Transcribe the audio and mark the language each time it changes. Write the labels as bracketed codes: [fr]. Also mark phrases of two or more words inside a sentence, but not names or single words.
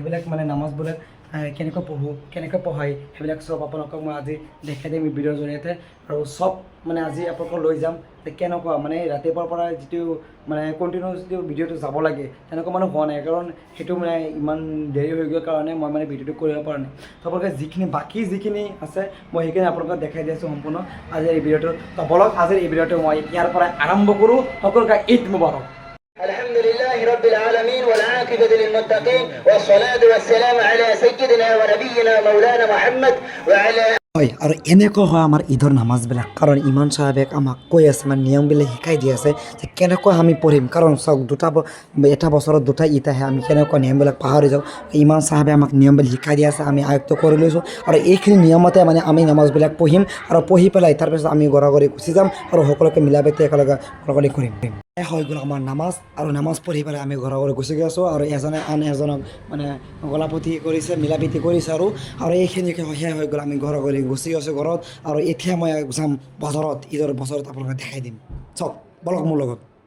[as] সেইবিলাক মানে নামাজবিলাক কেনেকৈ পঢ়োঁ কেনেকৈ পঢ়াই সেইবিলাক চব আপোনালোকক মই আজি দেখাই দিম এই ভিডিঅ'ৰ জৰিয়তে আৰু চব মানে আজি আপোনালোকক লৈ যাম যে কেনেকুৱা মানে ৰাতিপুৱাৰ পৰা যিটো মানে কণ্টিনিউ যিটো ভিডিঅ'টো যাব লাগে তেনেকুৱা মানে হোৱা নাই কাৰণ সেইটো মানে ইমান দেৰি হৈ গ'ল কাৰণে মই মানে ভিডিঅ'টো কৰিব পৰা নাই আপোনালোকে বাকী যিখিনি আছে মই সেইখিনি আপোনালোকক দেখাই দি আছোঁ সম্পূৰ্ণ আজিৰ এই ভিডিঅ'টো তো বলক আজিৰ এই ভিডিঅ'টো মই ইয়াৰ পৰা আৰম্ভ কৰোঁ সকলোকে [ar] عيد مبارك الحمد لله رب العالمين والعاقبة للمتقين والصلاة والسلام على سيدنا ونبينا مولانا محمد وعلى [as] হয় আৰু এনেকুৱা হয় আমাৰ ঈদৰ নামাজবিলাক কাৰণ ইমান চাহাবে আমাক কৈ আছে মানে নিয়মবিলাক শিকাই দি আছে যে কেনেকৈ আমি পঢ়িম কাৰণ চাওক এটা বছৰত দুটা ঈদ আহে আমি কেনেকুৱা নিয়মবিলাক পাহৰি যাওঁ ইমান চাহাবে আমাক নিয়মবিলাক শিকাই দি আছে আমি আয়ত্ব কৰি লৈছোঁ আৰু এইখিনি নিয়মতে মানে আমি নামাজবিলাক পঢ়িম আৰু পঢ়ি পেলাই তাৰপিছত আমি গড়াগড়ি গুচি যাম আৰু সকলোকে মিলাপ্ৰীতি একেলগে গড়াগড়ি কৰিম হৈ গ'ল আমাৰ নামাজ আৰু নামাজ পঢ়ি পেলাই আমি ঘৰে গুচি গৈছোঁ আৰু এজনে আন এজনক মানে গলাপতি কৰিছে মিলাপ্ৰীতি কৰিছে আৰু এইখিনিকে শেষ হৈ গ'ল আমি ঘৰে গুচি গৈছোঁ ঘৰত আৰু এতিয়া মই যাম বজাৰত ঈদৰ বজাৰত আপোনালোকে দেখাই দিম চাওক বলক মোৰ লগত